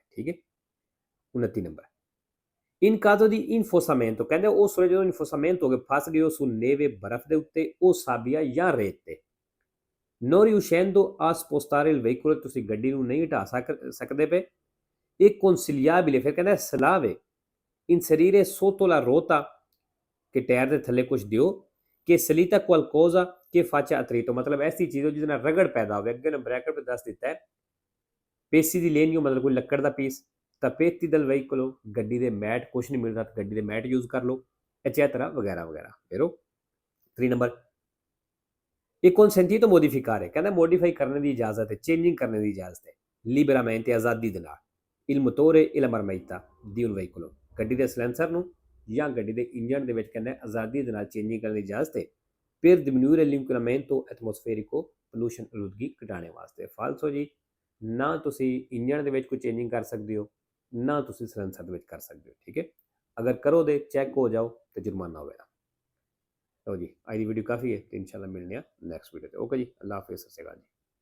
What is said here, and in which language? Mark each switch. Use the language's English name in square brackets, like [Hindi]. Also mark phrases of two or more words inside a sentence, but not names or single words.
[Punjabi] ਠੀਕ ਹੈ 29 ਨੰਬਰ [Italian] in caso di infosamento, [Punjabi] ਕਹਿੰਦੇ ਉਹ ਸੋਰੇ ਜਦੋਂ ਇਨਫੋਸਾਮੈਂਟ ਹੋ ਕੇ ਫਸ ਗਏ ਉਸ ਨੇਵੇ ਬਰਫ਼ ਦੇ ਉੱਤੇ ਉਹ ਸਾਬੀਆ ਜਾਂ ਰੇਤ ਤੇ [Italian] non riuscendo a spostare il veicolo, [Punjabi] ਤੁਸੀਂ ਗੱਡੀ ਨੂੰ ਨਹੀਂ ਹਟਾ ਸਕਦੇ ਪਏ ਇਹ consigliabile, ਫਿਰ ਕਹਿੰਦਾ ਸਲਾਹ ਵੇ [Italian] inserire sotto la ruota [Punjabi] ਕਿ ਟਾਇਰ ਦੇ ਥੱਲੇ ਕੁਝ ਦਿਓ ਕਿ [Italian] salita qualcosa che faccia attrito, [Punjabi] ਮਤਲਬ ਐਸੀ ਚੀਜ਼ ਹੋ ਜਿਹਦੇ ਨਾਲ ਰਗੜ ਪੈਦਾ ਹੋਵੇ। ਅੱਗੇ ਨੇ ਬ੍ਰੈਕਟ ਤੇ ਦੱਸ ਦਿੱਤਾ ਹੈ [Italian] pezzi di legno [Punjabi] ਮਤਲਬ ਕੋਈ ਲੱਕੜ ਦਾ ਪੀਸ [Italian] tappeti del veicolo, [Punjabi] ਗੱਡੀ ਦੇ ਮੈਟ ਕੁਛ ਨਹੀਂ ਮਿਲਦਾ ਗੱਡੀ ਦੇ ਮੈਟ ਯੂਜ਼ ਕਰ ਲਓ ਐਚੈਟਰਾ ਵਗੈਰਾ ਵਗੈਰਾ। ਫੇਰੋ 3 ਨੰਬਰ ਇਹ [Italian] consentito modificare, [Punjabi] ਕਹਿੰਦਾ ਮੋਡੀਫਾਈ ਕਰਨ ਦੀ ਇਜਾਜ਼ਤ ਹੈ ਚੇਂਜਿੰਗ ਕਰਨ ਦੀ ਇਜਾਜ਼ਤ ਹੈ liberamente, ਆਜ਼ਾਦੀ ਦੇ ਨਾਲ [Italian] il motore e la marmita di un veicolo, [Punjabi] ਗੱਡੀ ਦੇ ਸਲੈਂਸਰ ਨੂੰ ਜਾਂ ਗੱਡੀ ਦੇ ਇੰਜਨ ਦੇ ਵਿੱਚ ਕਹਿੰਦਾ ਆਜ਼ਾਦੀ ਦੇ ਨਾਲ ਚੇਂਜਿੰਗ ਕਰਨ ਦੀ ਇਜਾਜ਼ਤ ਹੈ [Italian] per diminuire l'inquinamento atmosferico, [Punjabi] pollution ਆਲੂਦਗੀ ਘਟਾਉਣ ਵਾਸਤੇ। ਫਾਲਸੋ ਜੀ ਨਾ ਤੁਸੀਂ ਇੰਜਨ ਦੇ ਵਿੱਚ ਕੋਈ ਚੇਂਜਿੰਗ ਕਰ ਸਕਦੇ ਹੋ ਨਾ ਤੁਸੀਂ ਸਲੈਂਸਰ ਦੇ ਵਿੱਚ ਕਰ ਸਕਦੇ ਹੋ। ਠੀਕ ਹੈ ਅਗਰ ਕਰੋ ਦੇ ਚੈੱਕ ਹੋ ਜਾਓ ਤੇ ਜੁਰਮਾਨਾ ਹੋਵੇਗਾ। ਲਓ ਜੀ ਅੱਜ ਦੀ ਵੀਡੀਓ ਕਾਫੀ ਹੈ ਤੇ ਇਨਸ਼ਾਅੱਲਾ ਮਿਲਨੇ ਆ ਨੈਕਸਟ ਵੀਡੀਓ ਤੇ। ਓਕੇ ਜੀ, [Urdu] اللہ حافظ, [Punjabi] ਸਤਿ ਸ਼੍ਰੀ ਅਕਾਲ ਜੀ।